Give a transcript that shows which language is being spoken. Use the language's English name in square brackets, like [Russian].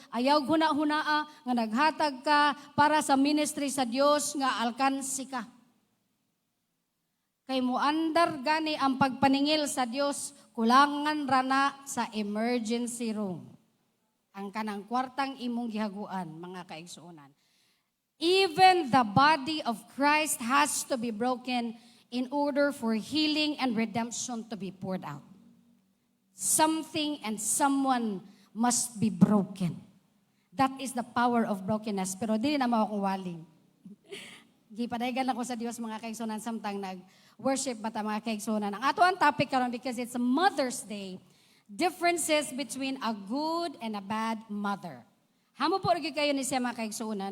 [Cebuano] Ayaw huna-hunaa nga naghatag ka para sa ministry sa Dios nga alkansi ka. Kay muandar gani ang pagpaningil sa Dios, kulangan rana sa emergency room. Ang kanang kwartang imong gihaguan, mga kaigsuonan. [English] Even the body of Christ has to be broken in order for healing and redemption to be poured out. Something and someone must be broken. That is the power of brokenness. [Cebuano] Pero dili na mao akong waling. Gipadaygan ako sa Dios mga kaigsuonan samtang nag-worship bata mga kaigsuonan. Ang ato ang topic karon [English] because it's a Mother's Day, differences between a good and a bad mother. [Cebuano] Hamo po rin kayo ni siya mga kaigsuonan.